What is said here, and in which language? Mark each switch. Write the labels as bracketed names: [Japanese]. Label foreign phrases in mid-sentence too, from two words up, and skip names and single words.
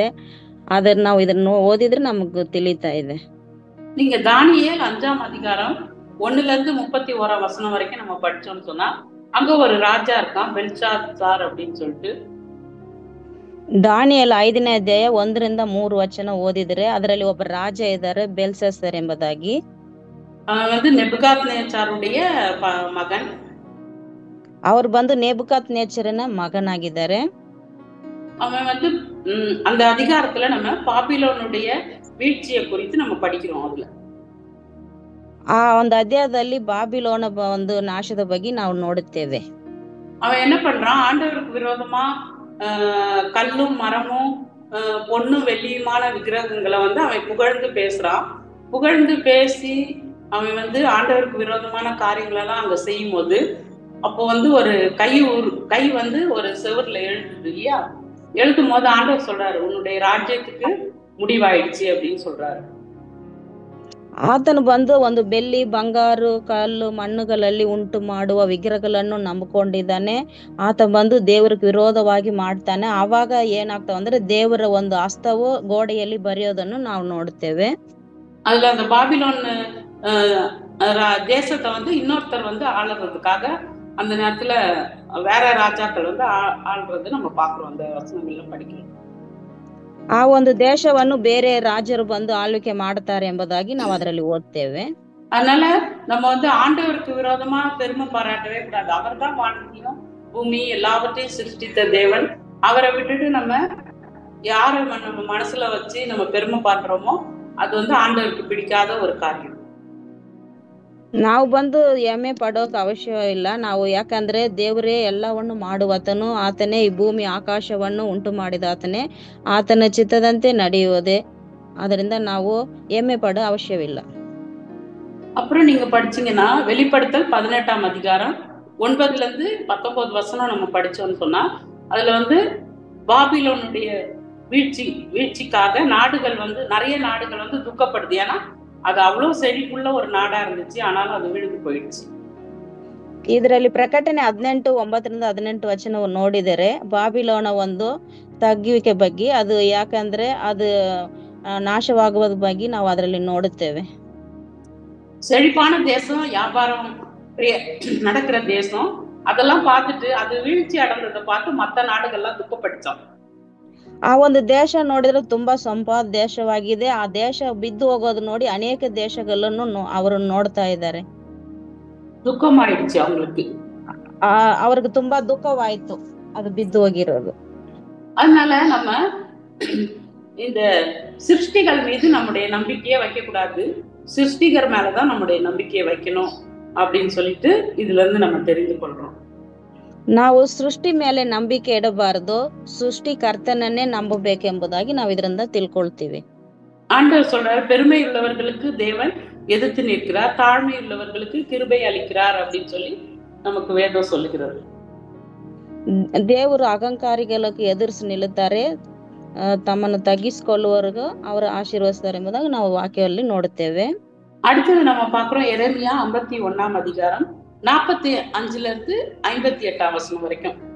[Kannada] ಅದನ್ನ ನಾವು ಇದನ್ನ ಓದಿದ್ರೆ ನಮಗ್ ತಿಳಿತಾ ಇದೆ. [Tamil] நீங்க தானியேல் 5ஆம் அதிகாரம் 1-31 வசனம் வரைக்கும் நம்ம படிச்சோம்னு சொன்னா, அங்க ஒரு ராஜா இருக்கான், பெல்ஷாத்சார் அப்படின்னு சொல்லிட்டு. [Kannada] ದಾನಿಯೇಲ 5ನೇ ಅಧ್ಯಾಯ 1-3 ವಚನ ಓದಿದ್ರೆ ಅದರಲ್ಲಿ ಒಬ್ಬ ರಾಜ ಇದ್ದಾರೆ, ಬೆಲ್ಶಸ್ಸರ್ ಎಂಬುದಾಗಿ. [Tamil] அவன் ನೆಬುಕದ್ನೆಚ್ಚರனுடைய மகன். [Kannada] ಅವರು நேபுகாத்நேச்சரನ மகனாಗಿದ್ದಾರೆ. [Tamil] அவன் அந்த அதிகாரத்துல நம்ம பாபிலோனுடைய வீழ்ச்சியை குறித்து நம்ம படிக்கிறோம். அதுல [Kannada] ಆ ಒಂದು ಅಧ್ಯಾಯದಲ್ಲಿ ಬಾಬಿಲೋನ ಒಂದು ನಾಶದ ಬಗ್ಗೆ ನಾವು ನೋಡುತ್ತೇವೆ. [Tamil] அவன் என்ன பண்றான்? ஆண்டவருக்கு விரோதமா கல்லும் மரமும் பொண்ணும் வெள்ளியுமான விக்கிரகங்களை வந்து அவன் புகழ்ந்து பேசுறான். புகழ்ந்து பேசி அவன் வந்து ஆண்டவருக்கு விரோதமான காரியங்களெல்லாம் அங்க செய்யும் போது, அப்போ வந்து ஒரு கை வந்து ஒரு செவர்ல எழுதுது இல்லையா? எழுதும் போது ஆண்டவர் சொல்றாரு, உன்னுடைய ராஜ்யத்துக்கு முடிவாயிடுச்சு அப்படின்னு சொல்றாரு. [Kannada] ಆತನು ಬಂದು ಒಂದು ಬೆಳ್ಳಿ, ಬಂಗಾರು, ಕಲ್ಲು, ಮಣ್ಣುಗಳಲ್ಲಿ ಉಂಟು ಮಾಡುವ ವಿಗ್ರಹಗಳನ್ನು ನಂಬಿಕೊಂಡಿದ್ದಾನೆ. ಆತ ಬಂದು ದೇವರಿಗೆ ವಿರೋಧವಾಗಿ ಮಾಡ್ತಾನೆ. ಆವಾಗ ಏನಾಗ್ತಾವ ಅಂದ್ರೆ ದೇವರ ಒಂದು ಹಸ್ತವು ಗೋಡೆಯಲ್ಲಿ ಬರೆಯೋದನ್ನು ನಾವು ನೋಡ್ತೇವೆ. [Tamil] அதுல அந்த பாபிலோன் தேசத்தை வந்து இன்னொருத்தர் வந்து ஆளுறதுக்காக அந்த நேரத்துல வேற ராஜாக்கள் வந்து ஆள்றது நம்ம பாக்குறோம். அந்த வசனங்கள்ல படிக்கிறோம். [Kannada] ಆ ಒಂದು ದೇಶವನ್ನು ಬೇರೆ ರಾಜರು ಬಂದು ಆಳ್ವಿಕೆ ಮಾಡ್ತಾರೆ ಎಂಬುದಾಗಿ ನಾವು ಅದರಲ್ಲಿ ಓದ್ತೇವೆ. [Tamil] அதனால நம்ம வந்து ஆண்டவருக்கு விரோதமா பெருமை பாராட்டவே கூடாது. அவர் தான் வானத்தையும் பூமி எல்லாவற்றையும் சிருஷ்டித்த தேவன். அவரை விட்டுட்டு நம்ம யாரை நம்ம மனசுல வச்சு நம்ம பெருமை பாடுறோமோ அது வந்து ஆண்டவருக்கு பிடிக்காத ஒரு காரியம். [Kannada] ನಾವು ಬಂದು ಹೆಮ್ಮೆ ಪಡೋಕೆ ಅವಶ್ಯ ಇಲ್ಲ. ನಾವು ಯಾಕಂದ್ರೆ ದೇವರೇ ಎಲ್ಲವನ್ನು ಮಾಡುವಾತನು, ಆತನೇ ಈ ಭೂಮಿ ಆಕಾಶವನ್ನು ಉಂಟು ಮಾಡಿದಾತನೇ, ಆತನ ಚಿತ್ತದಂತೆ ನಡೆಯುವುದೇ. ಅದರಿಂದ ನಾವು ಹೆಮ್ಮೆ ಪಡೋ ಅವಶ್ಯವಿಲ್ಲ. [Tamil] அப்புறம் நீங்க படிச்சீங்கன்னா வெளிப்படுத்தல் 18ஆம் அதிகாரம் 9-19 வசனம் நம்ம படிச்சோம்னு சொன்னா, அதுல வந்து பாபிலோனுடைய வீழ்ச்சிக்காக நாடுகள் வந்து நிறைய நாடுகள் வந்து துக்கப்படுது. ஏன்னா அது அவ்வளவு செழிப்புள்ள ஒரு நாடா இருந்துச்சு, ஆனாலும் அது விழுந்து போயிடுச்சு. [Kannada] ಇದರಲ್ಲಿ ಪ್ರಕಟಣೆ 18:9-18 ವಚನ ನೋಡಿದರೆ ಬಾಬಿಲೋನ ಒಂದು ತಗ್ಗುವಿಕೆ ಬಗ್ಗೆ, ಅದು ಯಾಕಂದ್ರೆ ಅದು ನಾಶವಾಗುವ ಬಗ್ಗೆ ನಾವು ಅದರಲ್ಲಿ ನೋಡುತ್ತೇವೆ. [Tamil] செழிப்பான தேசம், வியாபாரம் நடக்கிற தேசம், அதெல்லாம் பார்த்துட்டு அது வீழ்ச்சி அடைந்ததை பார்த்து மற்ற நாடுகள்லாம் துக்கப்பட்டுச்சோம். [Kannada] ಆ ಒಂದು ದೇಶ ನೋಡಿದ್ರೆ ತುಂಬಾ ಸಂಪಾದ ದೇಶವಾಗಿದೆ. ಆ ದೇಶ ಬಿದ್ದು ಹೋಗೋದು ನೋಡಿ ಅನೇಕ ದೇಶಗಳನ್ನು ಅವರು ನೋಡ್ತಾ ಇದ್ದಾರೆ. [Tamil] துக்கமாயிடுச்சு அவங்களுக்கு. [Kannada] அவருக்கு ತುಂಬಾ ದುಃಖವಾಯ್ತು ಅದು ಬಿದ್ದು ಹೋಗಿರೋದು. [Tamil] அதனால நம்ம இந்த சிருஷ்டிகள் மீது நம்முடைய நம்பிக்கையை வைக்க கூடாது, சிருஷ்டிகர் மேலதான் நம்முடைய நம்பிக்கையை வைக்கணும் அப்படின்னு சொல்லிட்டு இதுல இருந்து நம்ம தெரிந்து கொள்றோம். [Kannada] ನಾವು ಸೃಷ್ಟಿ ಮೇಲೆ ನಂಬಿಕೆ ಇಡಬಾರದು, ಸೃಷ್ಟಿಕರ್ತನನ್ನೇ ನಂಬಬೇಕೆಂಬುದಾಗಿ ನಾವು ಇದರಿಂದ ತಿಳ್ಕೊಳ್ತೀವಿ. [Tamil] ஆண்டவர் சொல்றாரு, பெருமை உள்ளவர்களுக்கு தேவன் எதிர்த்து நிற்கிறார், தாழ்மை உள்ளவர்களுக்கு கிருபை அளிக்கிறார் அப்படின்னு சொல்லி நமக்கு வேதம் சொல்லுகிறது. [Kannada] ದೇವರು ಅಹಂಕಾರಿಗಳಿಗೆ ಎದುರಿಸಿ ನಿಲ್ಲುತ್ತಾರೆ, ತಮ್ಮನ್ನು ತಗ್ಗಿಸಿಕೊಳ್ಳುವವರೆಗೂ ಅವರು ಆಶೀರ್ವದಿಸ್ತಾರೆ ಎಂಬುದಾಗಿ ನಾವು ವಾಕ್ಯದಲ್ಲಿ ನೋಡುತ್ತೇವೆ. [Tamil] அடுத்தது நம்ம பாக்குறோம் எரேமியா 51ஆம் அதிகாரம் 45 58 வசனம் வரைக்கும்.